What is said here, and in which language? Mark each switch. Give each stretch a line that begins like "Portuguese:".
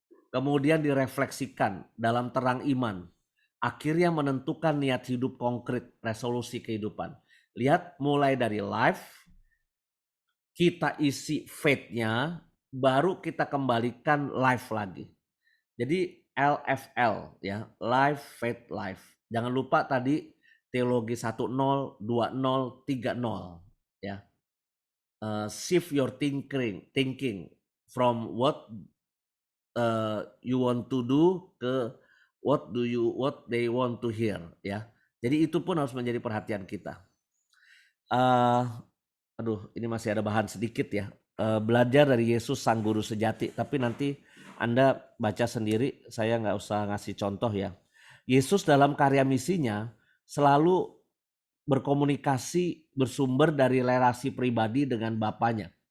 Indonesian: Kemudian direfleksikan dalam terang iman. Akhirnya menentukan niat hidup konkret, resolusi kehidupan. Lihat mulai dari life, kita isi faith-nya, baru kita kembalikan life lagi. Jadi LFL ya, life, faith, life. Jangan lupa tadi teologi 10, 20, 30 ya.
English: Shift your thinking from what you want to do ke what they want to hear ya.
Indonesian: Jadi itu pun harus menjadi perhatian kita. Aduh, ini masih ada bahan sedikit ya. Belajar dari Yesus sang guru sejati, tapi nanti Anda baca sendiri, saya nggak usah ngasih contoh ya. Yesus dalam karya misinya selalu berkomunikasi bersumber dari relasi pribadi dengan Bapaknya.